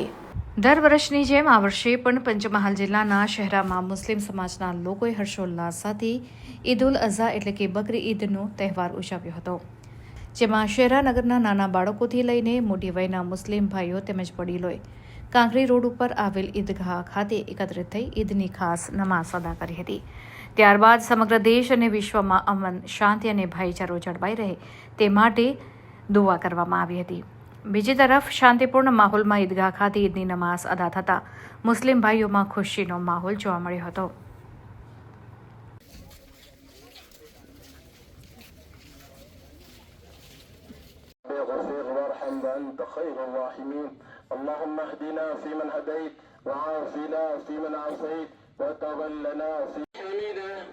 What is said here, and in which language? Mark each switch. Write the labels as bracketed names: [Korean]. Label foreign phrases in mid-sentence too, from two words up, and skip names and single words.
[Gujarati] દર વર્ષની જેમ આ વર્ષે પણ પંચમહાલ જિલ્લાના શહેરામાં મુસ્લિમ સમાજના લોકોએ હર્ષોલ્લાસ સાથે ઈદ ઉલ અઝહા એટલે કે બકરી ઈદનો તહેવાર ઉજવ્યો હતો, જેમાં શહેરા નગરના નાના બાળકોથી લઈને મોટી વયના મુસ્લિમ ભાઈઓ તેમજ વડીલોએ કાંકરી રોડ ઉપર આવેલ ઈદગાહ ખાતે એકત્રિત થઈ ઈદની ખાસ નમાઝ અદા કરી હતી। ત્યારબાદ સમગ્ર દેશ અને વિશ્વમાં અમન, શાંતિ અને ભાઈચારો જળવાઈ રહે તે માટે દુઆ કરવામાં આવી હતી। બીજી તરફ શાંતિપૂર્ણ માહોલમાં ઈદગાહ ખાતે ઈદની નમાઝ અદા થતા મુસ્લિમ ભાઈઓમાં ખુશીનો માહોલ જોવા મળ્યો હતો। [Arabic] اللهم اهدنا فيمن هديت وعافنا فيمن عافيت وتولنا في حميدا